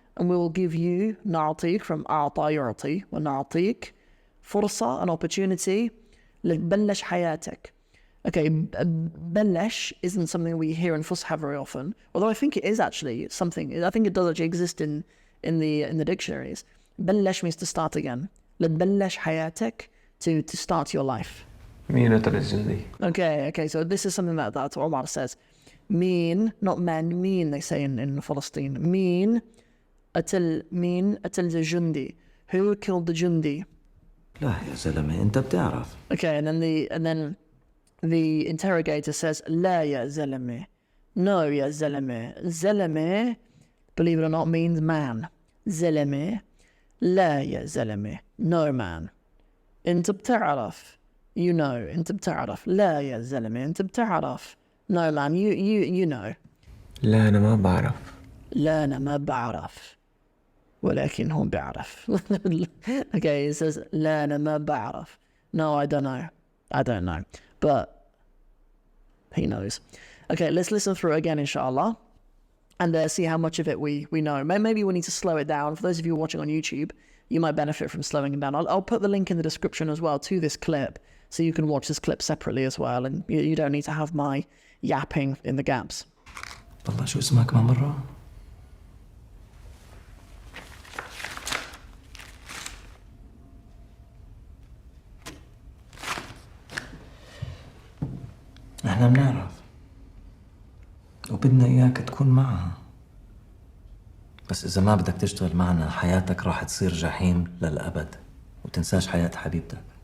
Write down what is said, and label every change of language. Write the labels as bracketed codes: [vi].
[en] And we will give you, نعطيك from [ar] أعطى يعطي. ونعطيك فرصة, [en] an opportunity, [ar] لتبلش حياتك. [en] Okay, بلش isn't something we hear in Fusha very often. Although I think it is actually something, I think it does actually exist in the dictionaries. بلش means to start again. [ar] لتبلش حياتك, [en] to start your life. [ar] مين قتل الجندي؟ [en] Okay, so this is something that Omar says. Mean, not men, mean, they say in Palestine. Mean, قتل the jundi. Who killed the jundi? [ar] لا يا زلمة أنت بتعرف. [en] Okay, and then the interrogator says, [ar] لا يا زلمة. No يا زلمة. [en] زلمة, believe it or not, means man. [ar] زلمة. لا يا زلمة. [en] No man. [ar] أنت بتعرف. [en] You know. [ar] أنت بتعرف. لا يا زلمة. أنت بتعرف. [en] No man, you know. [ar] لا أنا ما بعرف. لا أنا ما بعرف. ولكن هو بيعرف. [en] Okay, he says, [ar] لا أنا ما بعرف. [en] No, I don't know. But he knows. Okay, let's listen through it again, inshallah, and see how much of it we know. Maybe we need to slow it down. For those of you watching on YouTube, you might benefit from slowing it down. I'll put the link in the description as well to this clip, so you can watch this clip separately as well, and you don't need to have my yapping in the gaps. [ar] والله شو اسمها كمان مرة؟ احنا بنعرف وبدنا اياك تكون معها، بس اذا ما بدك تشتغل معنا حياتك راح تصير جحيم للأبد، وتنساش حياة حبيبتك.